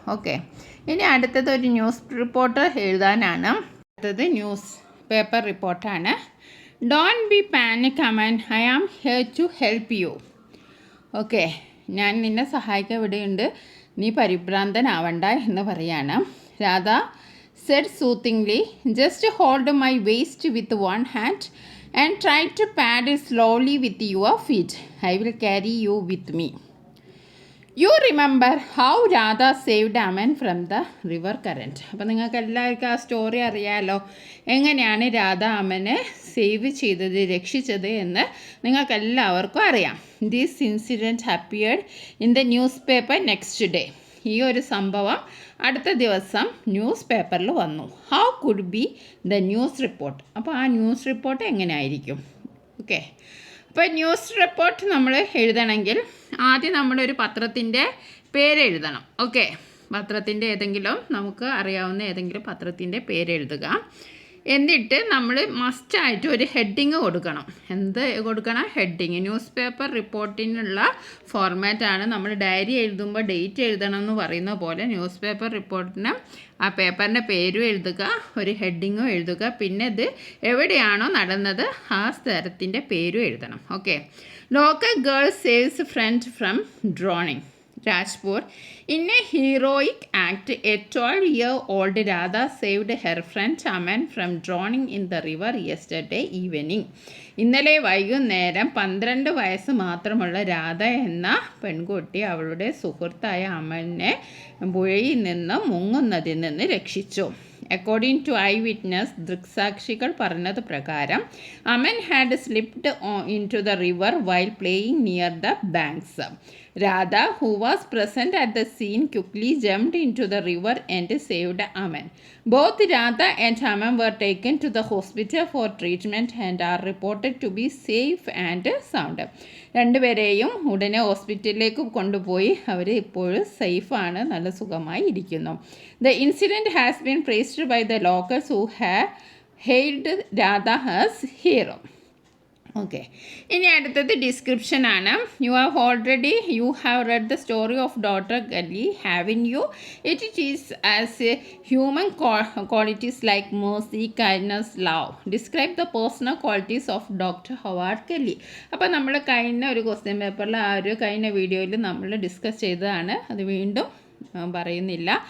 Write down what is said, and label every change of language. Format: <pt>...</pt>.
<ml>Okay, ഇനി അടുത്തത് ഒരു ന്യൂസ് റിപ്പോർട്ടർ എഴുതാനാണ്. അടുത്തത് ന്യൂസ് പേപ്പർ റിപ്പോർട്ടാണ്.</ml> <en>Don't be panic Aman, I am here to help you.</en> <ml>Okay, ഞാൻ നിന്നെ സഹായിക്കാൻ ഇവിടെയുണ്ട്, നീ പരിഭ്രാന്തനാവണ്ട എന്ന് പറയാണ്.</ml> <en>Radha said soothingly, just hold my waist with one hand and try to paddle slowly with your feet. I will carry you with me. You remember how Radha saved Aman from the river current.</en> <ml>അപ്പോൾ നിങ്ങൾക്ക് എല്ലാവർക്കും ആ story അറിയാമല്ലോ, എങ്ങനെയാണ് Radha അമനെ save ചെയ്തത്, രക്ഷിച്ചത് എന്ന് നിങ്ങൾക്കെല്ലാവർക്കും അറിയാം.</ml> <en>This incident appeared in the newspaper next day.</en> <ml>ഈ ഒരു സംഭവം അടുത്ത ദിവസം ന്യൂസ് പേപ്പറിൽ വന്നു.</ml> <en>How could be the news report.</en> <ml>അപ്പോൾ ആ ന്യൂസ് റിപ്പോർട്ട് എങ്ങനെ ആയിരിക്കും? ഓക്കെ, അപ്പോൾ ന്യൂസ് റിപ്പോർട്ട് നമ്മൾ എഴുതണമെങ്കിൽ ആദ്യം നമ്മളൊരു പത്രത്തിൻ്റെ പേരെഴുതണം. ഓക്കെ, പത്രത്തിൻ്റെ ഏതെങ്കിലും നമുക്ക് അറിയാവുന്ന ഏതെങ്കിലും പത്രത്തിൻ്റെ പേരെഴുതുക. എന്നിട്ട് നമ്മൾ മസ്റ്റായിട്ട് ഒരു ഹെഡിങ് കൊടുക്കണം. എന്ത് കൊടുക്കണം? ഹെഡിങ്. News paper റിപ്പോർട്ടിനുള്ള ഫോർമാറ്റാണ്. നമ്മൾ ഡയറി എഴുതുമ്പോൾ ഡേറ്റ് എഴുതണം എന്ന് പറയുന്ന പോലെ ന്യൂസ് പേപ്പർ റിപ്പോർട്ടിന് ആ പേപ്പറിൻ്റെ പേരും എഴുതുക, ഒരു ഹെഡിങ്ങും എഴുതുക, പിന്നെ ഇത് എവിടെയാണോ നടന്നത് ആ സ്ഥലത്തിൻ്റെ പേരും എഴുതണം.</ml> <en>Okay, local girl saves friend from drowning. Rajpur. In a heroic act, a 12-year-old Radha saved her friend Aman from drowning in the river yesterday evening.</en> <ml>ഇന്നലെ വൈകുന്നേരം 12 വയസ്സ് മാത്രമുള്ള രാധ എന്ന പെൺകുട്ടി അവളുടെ സുഹൃത്തായ അമനെ പുഴയിൽ നിന്ന് മുങ്ങുന്നതിൽ നിന്ന് രക്ഷിച്ചു.</ml> <en>according to eyewitness,</en> <ml>ദൃക്സാക്ഷികൾ പറഞ്ഞത് പ്രകാരം</ml> <en>Aman had slipped into the river while playing near the banks. Radha, who was present at the scene, quickly jumped into the river and saved Aman. Both Radha and Aman were taken to the hospital for treatment and are reported to be safe and sound.</en> <ml>രണ്ടുപേരെയും ഉടനെ ഹോസ്പിറ്റലിലേക്ക് കൊണ്ടുപോയി. അവർ ഇപ്പോഴും സേഫാണ്, നല്ല സുഖമായി ഇരിക്കുന്നു.</ml> <en>The incident has been praised by the locals who have hailed Radha as hero.</en> <ml>Okay, ഇനി അടുത്തത് ഡിസ്ക്രിപ്ഷനാണ്.</ml> <en>You have read the story of doctor Kelly, haven't you? It is as human qualities like mercy, kindness, love. Describe the personal qualities of doctor Howard Kelly.</en> <ml>അപ്പോൾ നമ്മൾ കഴിഞ്ഞ ഒരു question പേപ്പറിൽ ആ ഒരു കഴിഞ്ഞ വീഡിയോയിൽ നമ്മൾ ഡിസ്കസ് ചെയ്തതാണ്, അത് വീണ്ടും പറയുന്നില്ല.</ml>